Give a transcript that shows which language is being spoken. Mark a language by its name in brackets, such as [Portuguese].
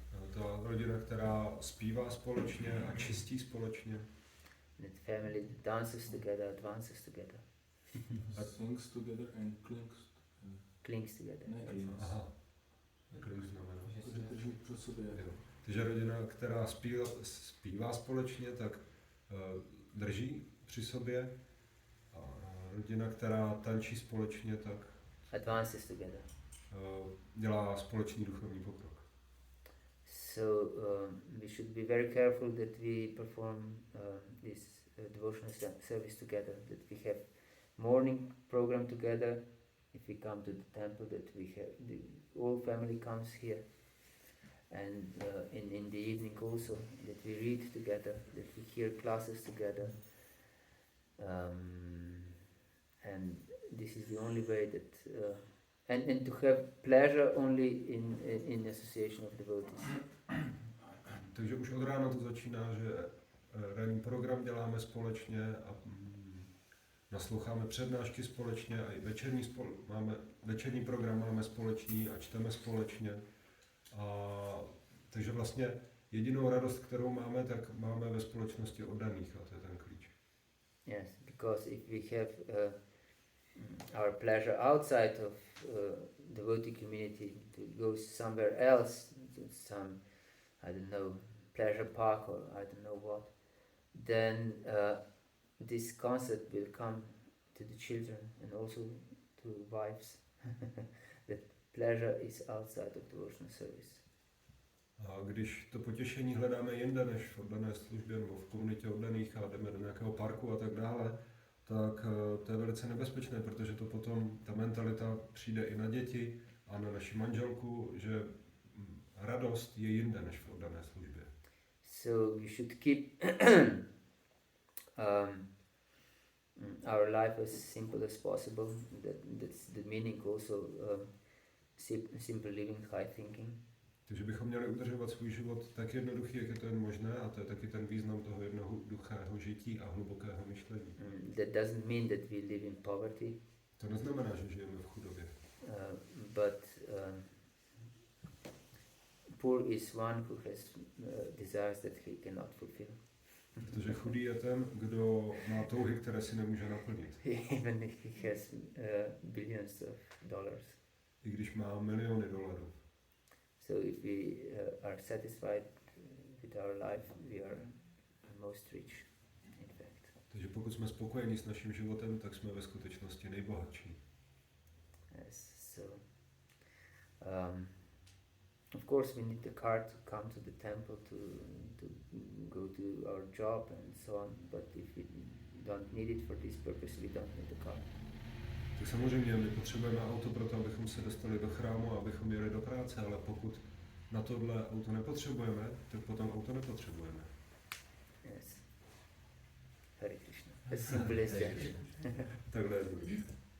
[Czech] Ta rodina, která zpívá společně a čistí společně. [English] That family that dances together, advances together. Sings together and Clings together. [Czech] Aha. Clings znamená. Drží pro sobě. Takže rodina, která zpívá společně, tak drží při sobě. A rodina, která tančí společně, tak [English] advances together. [Czech] Dělá společný duchovní pokrok. [English] So we should be very careful that we perform this devotional service together, that we have morning program together. If we come to the temple, that we have the whole family comes here, and in the evening also that we read together, that we hear classes together, and this is the only way that and to have pleasure only in association of devotees. [Czech] Takže už od rána to začíná, že ranní program děláme společně a nasloucháme přednášky společně a i večerní program máme společný a čteme společně. Takže vlastně jedinou radost, kterou máme, tak máme ve společnosti oddaných a to je ten klíč. [English] Yes, because if we have our pleasure outside of devotee community, to go somewhere else, to some, I don't know, pleasure park or I don't know what, then this concept will come to the children and also to wives that pleasure is outside of devotional service. [Czech] A když to potěšení hledáme jinde než v oddané službě nebo v komunitě oddaných a jdeme do nějakého parku a tak dále, tak to je velice nebezpečné, protože to potom, ta mentalita přijde i na děti a na naši manželku, že radost je jinde než v oddané službě. [English] So we should keep our life as simple as possible. That's the meaning also, simple living, high thinking. [Czech] Takže bychom měli udržovat svůj život tak jednoduchý, jak je to jen možné, a to je taky ten význam toho jednoduchého žití a hlubokého myšlení. [English] That doesn't mean that we live in poverty. [Czech] To neznamená, že žijeme v chudobě. [English] But poor is one who has desires that he cannot fulfill. [Czech] Protože chudý je ten, kdo má touhy, které si nemůže naplnit. [English] Even if he has billions of dollars. [Czech] I když má miliony dolarů. [English] So if we are satisfied with our life, we are most rich, in fact. [Czech] Takže pokud jsme spokojeni s naším životem, tak jsme ve skutečnosti nejbohatší. [English] Yes, so of course we need the car to come to the temple to go to our job and so on, but if we don't need it for this purpose, we don't need the car. [Czech] Tak samozřejmě my potřebujeme auto pro to, abychom se dostali do chrámu a abychom jeli do práce, ale pokud na tohle auto nepotřebujeme, tak potom auto nepotřebujeme. [English] Yes. Hare Krishna. As simple as that. [Czech] Takhle je důležité.